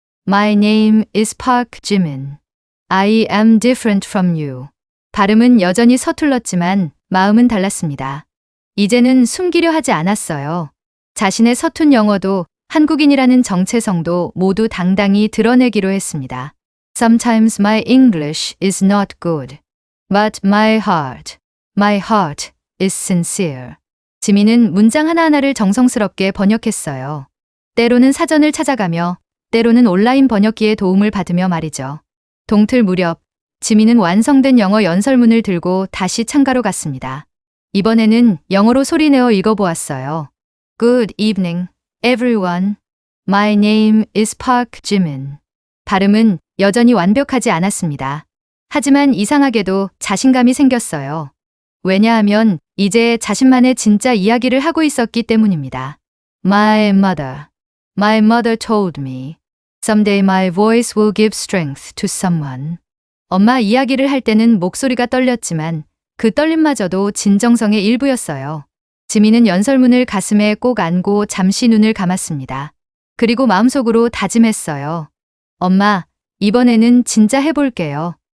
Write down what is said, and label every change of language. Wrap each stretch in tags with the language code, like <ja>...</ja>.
<en>My name is Park Jimin. I am different from you.</en> <ko>발음은 여전히 서툴렀지만 마음은 달랐습니다. 이제는 숨기려 하지 않았어요. 자신의 서툰 영어도 한국인이라는 정체성도 모두 당당히 드러내기로 했습니다.</ko> <en>Sometimes my English is not good, but my heart is sincere.</en> <ko>지민은 문장 하나하나를 정성스럽게 번역했어요. 때로는 사전을 찾아가며, 때로는 온라인 번역기의 도움을 받으며 말이죠. 동틀 무렵, 지민은 완성된 영어 연설문을 들고 다시 창가로 갔습니다. 이번에는 영어로 소리내어 읽어보았어요.</ko> <en>Good evening, everyone. My name is Park Jimin.</en> <ko>발음은 여전히 완벽하지 않았습니다. 하지만 이상하게도 자신감이 생겼어요. 왜냐하면 이제 자신만의 진짜 이야기를 하고 있었기 때문입니다.</ko> <en>My mother told me, someday my voice will give strength to someone.</en> <ko>엄마 이야기를 할 때는 목소리가 떨렸지만 그 떨림마저도 진정성의 일부였어요. 지민은 연설문을 가슴에 꼭 안고 잠시 눈을 감았습니다. 그리고 마음속으로 다짐했어요. 엄마, 이번에는 진짜 해볼게요.</ko>